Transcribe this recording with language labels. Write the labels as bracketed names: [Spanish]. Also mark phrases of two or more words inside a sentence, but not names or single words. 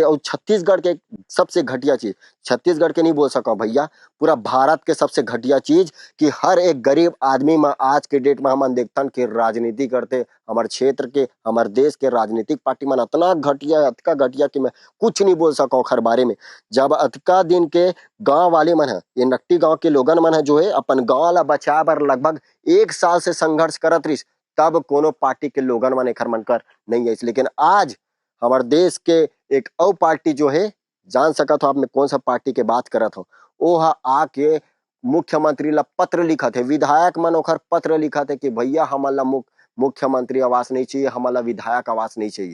[Chhattisgarhi] और छत्तीसगढ़ के सबसे घटिया चीज, छत्तीसगढ़ के नहीं बोल सका भैया, पूरा भारत के सबसे घटिया चीज कि हर एक गरीब आदमी में आज के डेट में हम देखतन कि राजनीति करते, हमारे क्षेत्र के हमारे देश के राजनीतिक पार्टी मन इतना घटिया अतका घटिया कि मैं कुछ नहीं बोल सका हर बारे में। जब अतका दिन के गांव वाले मन है, ये नकटी गांव के लोगन मन है जो है अपन गांव ला बचाए बर लगभग 1 साल से संघर्ष करत रही, तब कोनो पार्टी के लोगन मन एखर मन कर नहीं है। लेकिन आज हमारे देश के एक और पार्टी जो है, जान सकत हो आप मैं कौन सा पार्टी के बात करत हो, वो आके मुख्यमंत्री ला पत्र लिखा थे, विधायक मन ओखर पत्र लिखा थे कि भैया हमारा मुख्यमंत्री आवास नहीं चाहिए, हमारा विधायक आवास नहीं चाहिए।